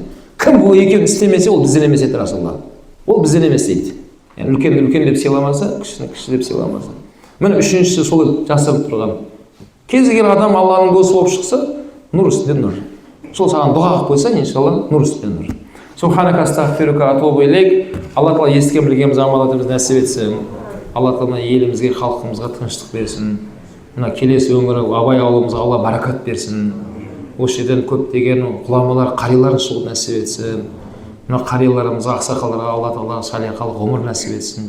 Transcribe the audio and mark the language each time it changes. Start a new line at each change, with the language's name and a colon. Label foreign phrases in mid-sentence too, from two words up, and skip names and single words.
Kazakh: Кім бұл екеуін істемесе, ол бізден емес еді Расулалла. Ол бізден емес дейді. Үлкенді үлкен деп сыйламаса, кішіні кіші деп сыйламаса. Міне үшіншісі сол жасырып тұрған. Кез келген адам Алланың досы болып шықса, нұр үстінде нұр. Сол саған дұға қылып қойса, иншалла, нұр үстінде нұр.
Arabic: سبحانك أستغفرك أتوب إليك.
Kazakh: Алла Тағала естіген білгеніміз амалатымызды нәсіп етсін. Алла Тағала елімізге, халқымызға тыныштық берсін. Мына келесі өмірі абай ауылымызға Алла баракат берсін. Осы жерден көптеген ғұламалар, қарилар шығуды нәсіп етсін. Мына қариларымызға, ақсақалдарға Алла Тағала салиқалы ғұмыр нәсіп етсін.